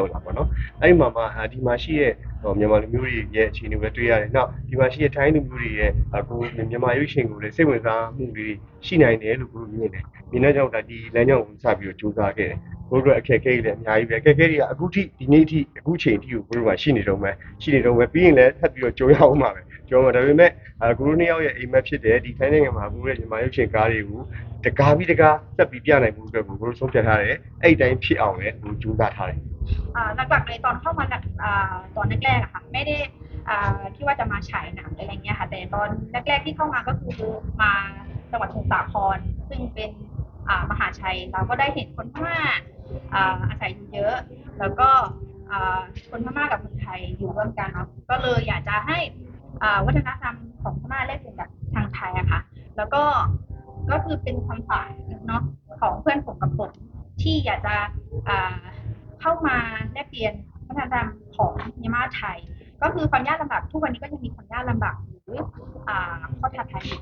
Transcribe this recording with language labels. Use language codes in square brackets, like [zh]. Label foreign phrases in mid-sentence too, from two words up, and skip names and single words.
[my] ရောက်လာပေါ့နော်အဲ့ဒီမှာဒီမှာရှိတဲ့မြန်မာလူမျိုးတွေရဲ့အခြေအနေကိုလည်းတွေ့ရတယ်နောက်ဒီမှာရှိတဲ့ထိုင်းလူမျိုးတွေရဲ့ကိုမြန်မာရုပ်ရှင်ကိုလည်းစိတ်ဝင်စားမှုတွေရှိနိုင်တယ်လို့ကိုမြင်တယ်မြင်တဲ့ကြောင့်ဒီလမ်းကြောင်းကိုစပြီးတော့ကြိုးစားခဲ့တယ်ကိုတို့အခက်အခဲတွေလည်းအများကြီးပဲအခက်အခဲတွေကအခုထိဒီနေ့အထိအခုချိန်ထိကိုကိုတို့ကရှိနေတော့မယ်ပြီးရင်လည်းထပ်ပြီးတော့ကြိုးရအောင်ပါပဲကျော်မှာဒါပေမဲ့ကိုတို့နှစ်ယောက်ရဲ့အိမ်မက်ဖြစ်တယ်ဒီထိုင်းနိုင်ငံမှာကိုတို့ရဲ့မြန်မာရုပ်ရှင်ကားတွေကိုတကားပြီးတကားဆက်ပြီးပြနိုင်မှုအတွက်ကိုတို့ဆုံးဖြတ်ထားတယ်အဲ့ဒီတိုင်းဖြစ်အောင်လည်းကိုကြိုးစားထားတယ် [th] หลักๆเลยตอนเข้ามาตอนแรกๆอะค่ะไม่ได้ที่ว่าจะมาฉายหนังอะไรเงี้ยค่ะแต่ตอนแรกๆที่เข้ามาก็คือมาจั งหวัดสมุทรสาครซึ่งเป็นมหาชัยเราก็ได้เห็นคนพม่าอาศัยอยู่เยอะแล้วก็คนพม่ากับคนไทยอยู่ร่วมกันเนาะก็เลยอยากจะให้วัฒนธรรมของพม่าแลกเปลี่ยนกับทางไทยอะค่ะแล้วก็คือเป็นความฝันเนาะของเพื่อนผมกับผมที่อยากจะเข้ามาแลกเปลี่ยนวัฒนธรรมของเมียนมาไทยก็คือความยากลำบากทุกวันนี้ก็ยังมีความยากลำบากหรือข้อท้าทายอยู่